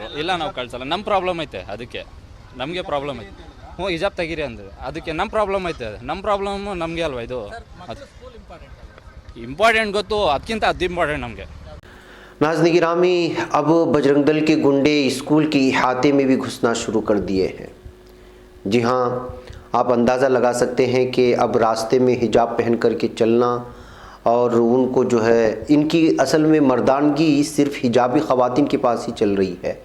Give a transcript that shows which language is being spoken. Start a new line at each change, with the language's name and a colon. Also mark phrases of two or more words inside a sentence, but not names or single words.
Kannada: ಇಲ್ಲ ನಾವು ಕಳಿಸಲ್ಲ, ನಮ್ಮ ಪ್ರಾಬ್ಲಮ್ ಐತೆ, ಅದಕ್ಕೆ ನಮಗೆ ಪ್ರಾಬ್ಲಮ್ ಐತೆ. ಹಿಜಾಬ್ ತೆಗೀರಿ ಅಂದ್ರೆ ಅದಕ್ಕೆ ನಮ್ಮ ಪ್ರಾಬ್ಲಮ್ ಐತೆ, ನಮ್ಮ ಪ್ರಾಬ್ಲಮ್ ನಮಗೆ ಅಲ್ವಾ ಇದು ಇಂಪಾರ್ಟೆಂಟ್ ಗೊತ್ತು, ಅದಕ್ಕಿಂತ ಅದು ಇಂಪಾರ್ಟೆಂಟ್ ನಮಗೆ।
Urdu: ناظرین گرامی اب بجرنگ دل کے گنڈے اسکول کے احاطے میں بھی گھسنا شروع کر دیے ہیں۔ جی ہاں، آپ اندازہ لگا سکتے ہیں کہ اب راستے میں حجاب پہن کر کے چلنا، اور ان کو جو ہے ان کی اصل میں مردانگی صرف حجابی خواتین کے پاس ہی چل رہی ہے۔